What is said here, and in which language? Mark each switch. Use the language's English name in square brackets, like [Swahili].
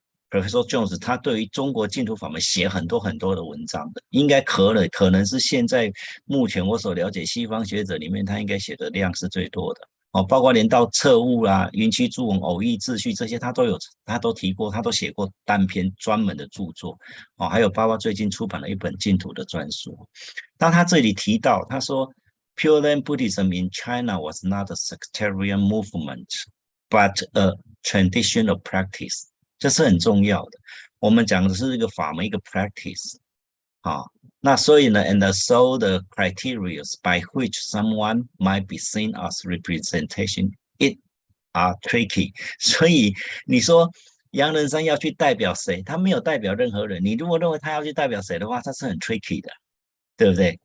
[Chinese] ，Professor Jones 他对于中国净土法门写很多很多的文章的，应该可能是现在目前我所了解西方学者里面，他应该写的量是最多的包括连到彻悟啦、云栖注文、偶义秩序这些，他都提过，他都写过单篇专门的著作还有包括最近出版了一本净土的专书。当他这里提到，他说 [English] Pure Land Buddhism in China was not a sectarian movement, but a traditional practice。 [Chinese] 这是很重要的，我们讲的是一个法门，一个 practice 那所以呢 [English] and so the criteria by which someone might be seen as representation it are tricky。 [Chinese] 所以你说杨仁山要去代表谁，他没有代表任何人，你如果认为他要去代表谁的话，他是很 tricky 的，对不对？